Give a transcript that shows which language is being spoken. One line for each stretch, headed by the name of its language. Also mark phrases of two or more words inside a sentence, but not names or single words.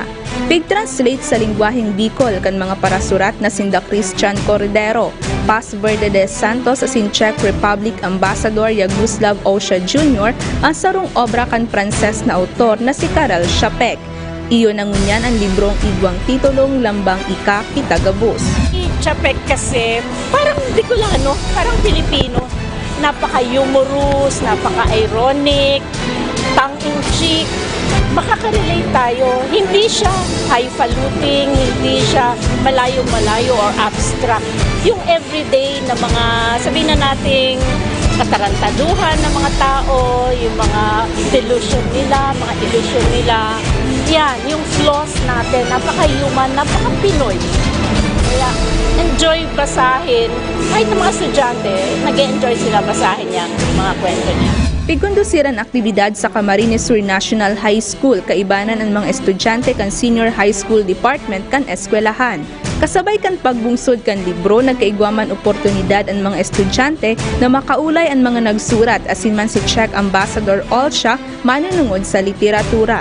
Bikol: Pig-translate sa lingwaheng Bicol kan mga parasurat na sinda Christian Cordero, Paz Verde de Santos asin Czech Republic Ambassador Yaguslav Osha Jr. ang sarong obra kan Pranses na autor na si Karel Chapek. Iyon ang ngunyan ang librong igwang titulong Lambang Ika Kitagabus.
Filipino: Chapek kasi parang Bicolano, parang Pilipino. Napaka-humorous, napaka-ironic,
English: tongue-in-cheek.
Filipino: Makaka-relate tayo. Hindi siya highfalutin, hindi siya malayo-malayo or abstract. Yung everyday na mga, sabihin na nating katarantaduhan ng mga tao, yung mga delusion nila, mga illusion nila. Yan, yung flaws natin, napaka-human, napaka-Pinoy. Kaya enjoy basahin. Kahit ng mga estudyante, nag-enjoy sila basahin yung mga kwento niya.
Bikol: Pigundusiran aktibidad sa Camarines Sur National High School, kaibanan ang mga estudyante kan Senior High School Department kan eskwelahan. Kasabay kan pagbungsod kan libro, nagkaigwaman oportunidad ang mga estudyante na makaulay ang mga nagsurat asin man si Czech Ambassador Olsha manunungod sa literatura.